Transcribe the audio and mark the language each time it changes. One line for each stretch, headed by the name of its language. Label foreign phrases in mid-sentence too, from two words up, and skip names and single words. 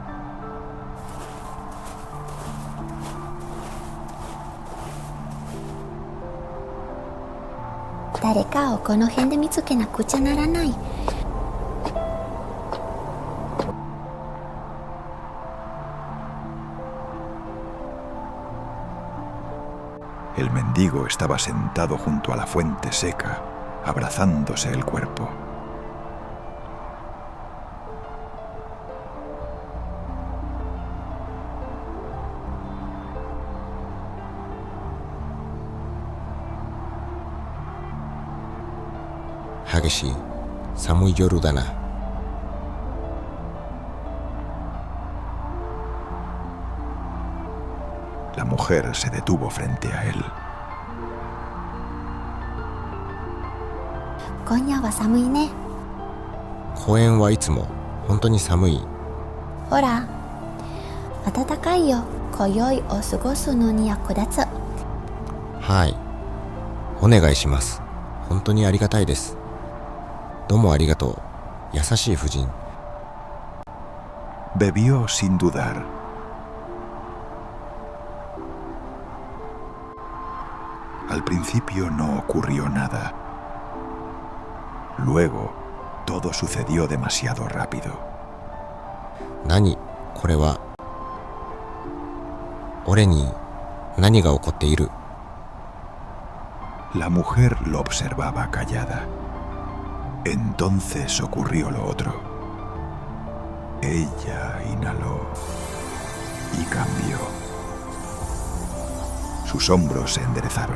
Japanese: «誰かをこの辺で見つけなくちゃならない».
Spanish: El mendigo estaba sentado junto a la fuente seca, abrazándose el cuerpo.
Japanese: 激し、寒い夜だな.
Spanish: La mujer se detuvo frente a él.
Japanese: «今夜は寒いね». 公園はいつも本当に寒い。ほら、暖かいよ。今宵を過ごすのに役立つ。はい。お願いします。本当にありがたいです。どうもありがとう。優しい夫人。
Spanish: Bebió sin dudar. Al principio no ocurrió nada. Luego, todo sucedió demasiado rápido.
Japanese: 何これは。俺に何が起こっている。
Spanish: La mujer lo observaba callada. Entonces ocurrió lo otro. Ella inhaló y cambió. Sus hombros se enderezaron.